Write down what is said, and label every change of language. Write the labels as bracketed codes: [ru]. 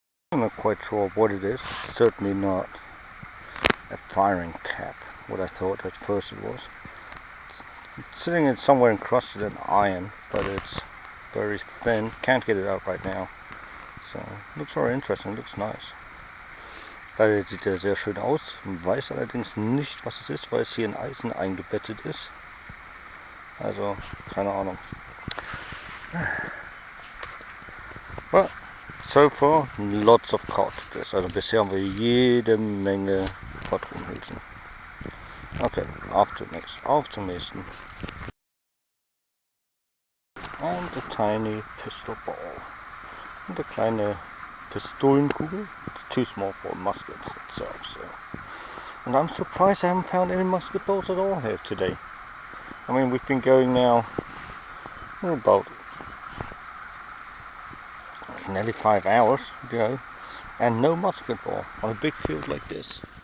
[en] I'm not quite sure what it is. Certainly not a firing cap, what I thought at first it was. It's sitting in somewhere encrusted in iron, but it's very thin. Can't get it out right now. So, looks very interesting, looks nice. [de] Leider sieht er sehr schön aus. Man weiß allerdings nicht, was es ist, weil es hier in Eisen eingebettet ist. Also, keine Ahnung. [en] But so far, lots of cartridges. [de] Also bisher haben wir jede Menge Patronenhülsen. Okay, auf zum nächsten. [en] And a tiny pistol ball. [de] Und eine kleine Pistolenkugel. [en] It's too small for muskets itself, so. And I'm surprised I haven't found any musket balls at all here today. I mean, we've been going now about nearly 5 hours, and no musket ball on a big field like this.